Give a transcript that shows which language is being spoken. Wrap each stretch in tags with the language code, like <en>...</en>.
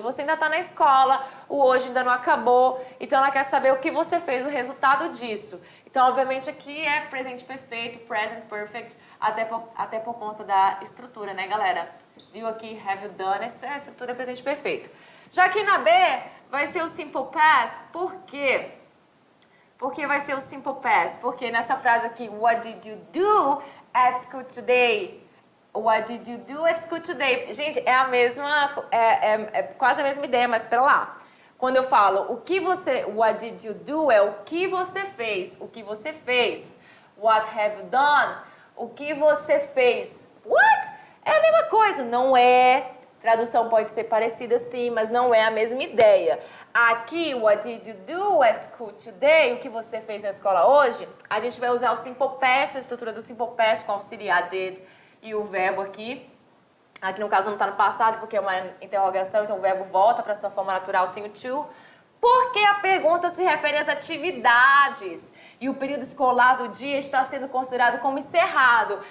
<pt>Você ainda está na escola, o hoje ainda não acabou, então ela quer saber o que você fez, o resultado disso. Então, obviamente, aqui é presente perfeito, present perfect, até por conta da estrutura, né, galera? Viu aqui, have you done? Essa estrutura é presente perfeito. Já que na B vai ser o simple past, por quê? Por que vai ser o simple past? Porque nessa frase aqui,</pt> <en>what did you do at school today? What did you do at school today?</en> <pt>Gente, é a mesma, é quase a mesma ideia, mas pera lá. Quando eu falo</pt> <en>what did you do</en> <pt>é o que você fez, o que você fez.</pt> <en>What have you done?</en> <pt>O que você fez.</pt> <en>What?</en> <pt>É a mesma coisa, não é. Tradução pode ser parecida sim, mas não é a mesma ideia.</pt> <en>Aqui, what did you do at school today?</en> <pt>O que você fez na escola hoje? A gente vai usar o simple past, a estrutura do simple past com auxiliar did e o verbo aqui. Aqui no caso não está no passado porque é uma interrogação, então o verbo volta para sua forma natural sem o to. Porque a pergunta se refere às atividades e o período escolar do dia está sendo considerado como encerrado.</pt>